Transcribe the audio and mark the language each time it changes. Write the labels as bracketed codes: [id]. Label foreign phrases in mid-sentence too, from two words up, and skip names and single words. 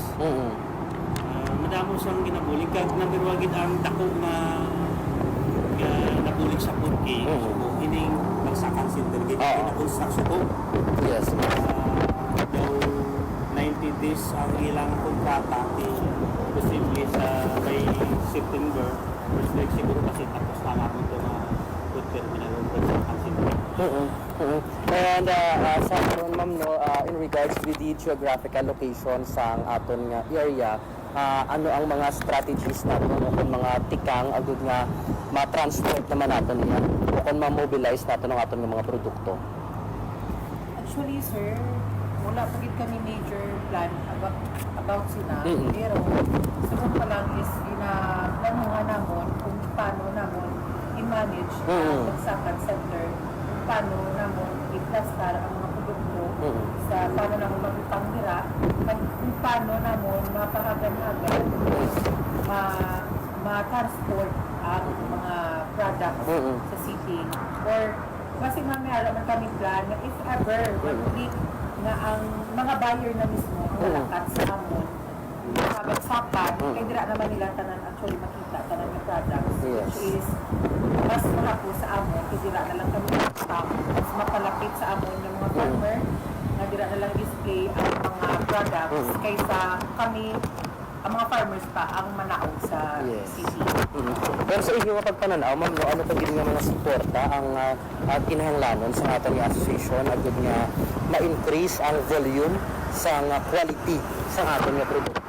[hil] Madamo siyang ginabulig kag number 1 gid ang dako na nabulig sa Purki. So ining [en] bagsakan center [hil] gid na construction ko. [en] Yes. [hil] Daw 90 days ang ilang kontrata posible sa by September. [en] First week [tl] siguro kasi tapos na ako ito na good terminal ng bagsakan center. [hil] And sa karon ma'am no, [en] in regards with the geographical location [hil] sa aton nga area, ano ang mga strategies natin o kung mga tikang agud nga ma-transport naman natin niya o kung ma-mobilize natin ang aton nga mga produkto? Actually, sir, wala pa gid kami [en] major plan [hil] about sila. Pero sunod pa lang is planuhan namon kung paano namon i-manage ang bagsakan center, kung paano namon i-plastar ang mga produkto, sa paano namon magpangira, kung paano namon mapahagan-hagan, ma-transport ang mga products sa city. Or kasi mamaya naman kami plan na [en] if ever [hil] mag-click na ang mga buyer na mismo ang malakat sa amon, nakabagsakan, kaya dira naman nila tanan actually makita tanan ng products, which is mas mahapos sa amon, kasi dira na lang kami mas mapalapit sa amon ng mga farmer, na dira na lang display ang mga products kaysa kami ang mga farmers pa ang manaog sa city. Pero sa inyo nga pagpananaw, ma'am, no, ano pa din nga mga suporta ang kinahanglanon sa ating association agad nga ma-increase ang volume sa nga quality sa ating nga produkto?